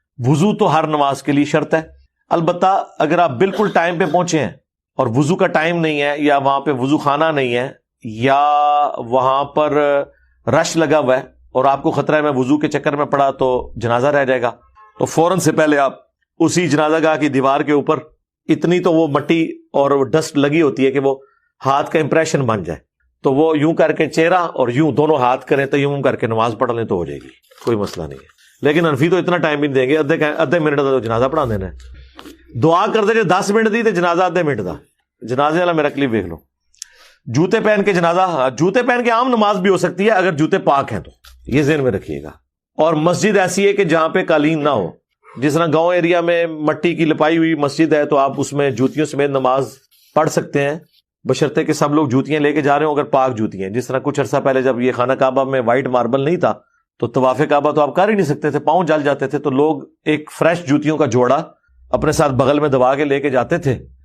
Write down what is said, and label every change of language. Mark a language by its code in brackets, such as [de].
[ur] وضو تو ہر نماز کے لیے شرط ہے. البتہ اگر آپ بالکل ٹائم پہ پہنچے ہیں اور وضو کا ٹائم نہیں ہے، یا وہاں پہ وضو خانہ نہیں ہے، یا وہاں پر رش لگا ہوا ہے اور آپ کو خطرہ ہے میں وضو کے چکر میں پڑا تو جنازہ رہ جائے گا، تو فوراً سے پہلے آپ اسی جنازہ گاہ کی دیوار کے اوپر اتنی تو وہ مٹی اور ڈسٹ لگی ہوتی ہے کہ وہ ہاتھ کا امپریشن بن جائے، تو وہ یوں کر کے چہرہ اور یوں دونوں ہاتھ کریں تو یوں کر کے نماز پڑھ لیں تو ہو جائے گی، کوئی مسئلہ نہیں ہے. لیکن حنفی تو اتنا ٹائم بھی نہیں دیں گے، ادھے منٹ کا تو جنازہ پڑھا دینا ہے. [pa] دعا کر دے جو 10 منٹ دی تو جنازہ ادھے منٹ دا. [ur] جنازے والا میرا کلپ دیکھ لو. جوتے پہن کے جنازہ، جوتے پہن کے عام نماز بھی ہو سکتی ہے اگر جوتے پاک ہیں تو، یہ ذہن میں رکھیے گا. اور مسجد ایسی ہے کہ جہاں پہ قالین نہ ہو، جس طرح گاؤں ایریا میں مٹی کی لپائی ہوئی مسجد ہے تو آپ اس میں جوتیوں سمیت نماز پڑھ سکتے ہیں، بشرطے کہ سب لوگ جوتیاں لے کے جا رہے ہوں، اگر پاک جوتی ہیں. جس طرح کچھ عرصہ پہلے جب یہ خانہ کعبہ میں وائٹ ماربل نہیں تھا تو طواف کعبہ تو آپ کر ہی نہیں سکتے تھے، پاؤں جل جاتے تھے، تو لوگ ایک فریش جوتیوں کا جوڑا اپنے ساتھ بغل میں دبا کے لے کے جاتے تھے.